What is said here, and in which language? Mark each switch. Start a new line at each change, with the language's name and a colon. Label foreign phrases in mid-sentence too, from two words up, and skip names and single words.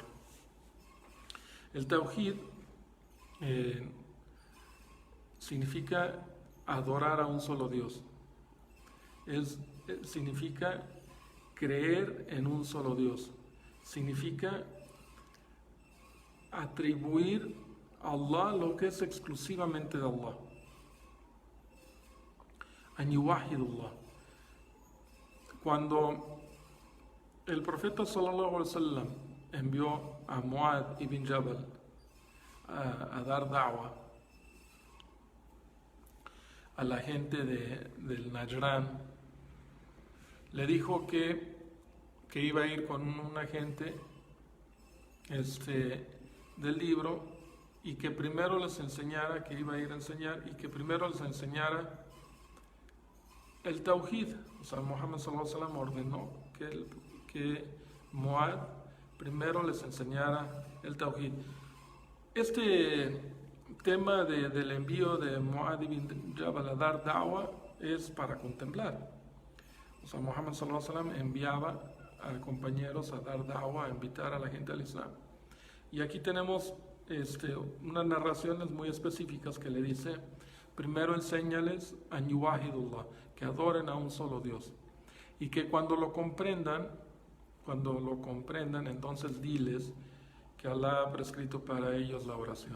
Spanish: El Tawhid significa adorar a un solo Dios. Significa creer en un solo Dios. Significa atribuir a Allah lo que es exclusivamente de Allah.
Arabic: أن يوحد الله.
Spanish: Cuando el profeta
Arabic: صلى الله عليه وسلم
Spanish: envió a Muad ibn Jabal a dar da'wah a la gente del Najran, le dijo que iba a ir con un agente del libro, y que primero les enseñara, que iba a ir a enseñar, y que primero les enseñara el Tawhid. O sea, Muhammad
Arabic: صلى الله عليه وسلم
Spanish: ordenó que Muad primero les enseñara el Tawhid. Este tema del envío de Muad ibn Jabal a dar da'wah es para contemplar. O sea, Muhammad
Arabic: صلى الله عليه وسلم
Spanish: enviaba a compañeros a dar da'wah, a invitar a la gente al Islam. Y aquí tenemos unas narraciones muy específicas que le dice: primero enséñales
Arabic: أن يوحد الله,
Spanish: que adoren a un solo Dios, y que cuando lo comprendan, entonces diles que Allah ha prescrito para ellos la oración.